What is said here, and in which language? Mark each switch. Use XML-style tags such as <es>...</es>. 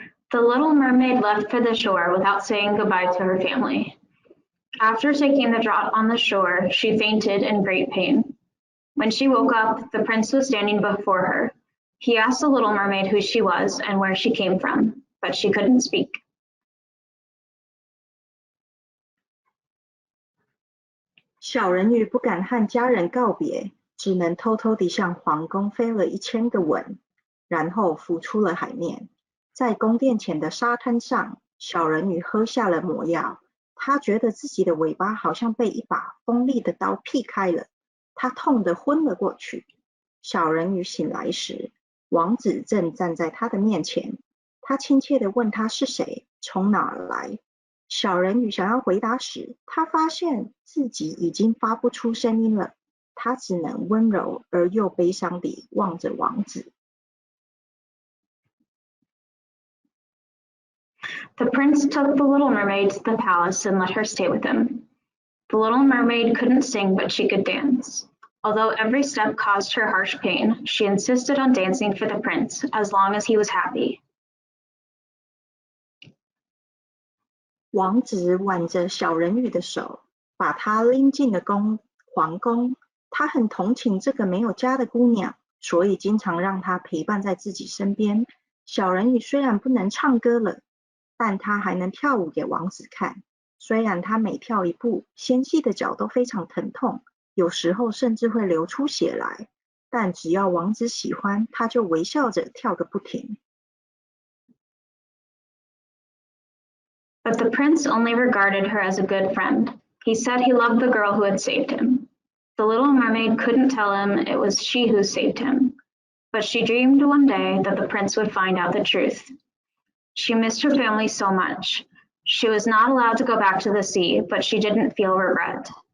<en>The Little Mermaid left for the shore without saying goodbye to her family. After taking the draught on the shore, she fainted in great pain. When she woke up, the prince was standing before her. He asked the Little Mermaid who she was and where she came from, but she couldn't speak.</en> <zh>小人鱼不敢和家人告别，只能偷偷地向皇宫飞了1000个吻，然后浮出了海面。在宫殿前的沙滩上，小人鱼喝下了魔药。他觉得自己的尾巴好像被一把锋利的刀劈开了，他痛得昏了过去。小人鱼醒来时，王子正站在他的面前。他亲切地问他是谁，从哪儿来。小人鱼想要回答时，他发现自己已经发不出声音了。他只能温柔而又悲伤地望着王子。</zh> <en>The prince took the Little Mermaid to the palace and let her stay with him. The Little Mermaid couldn't sing, but she could dance. Although every step caused her harsh pain, she insisted on dancing for the prince as long as he was happy.</en> <zh>王子挽着小人鱼的手，把她拎进了皇宫。他很同情这个没有家的姑娘，所以经常让她陪伴在自己身边。小人鱼虽然不能唱歌了，但他还能跳舞给王子看。虽然他每跳一步，纤细的脚都非常疼痛，有时候甚至会流出血来，但只要王子喜欢，他就微笑着跳个不停。</zh> <en>But the prince only regarded her as a good friend. He said he loved the girl who had saved him. The Little Mermaid couldn't tell him it was she who saved him, but she dreamed one day that the prince would find out the truth. She missed her family so much. She was not allowed to go back to the sea, but she didn't feel regret.</en>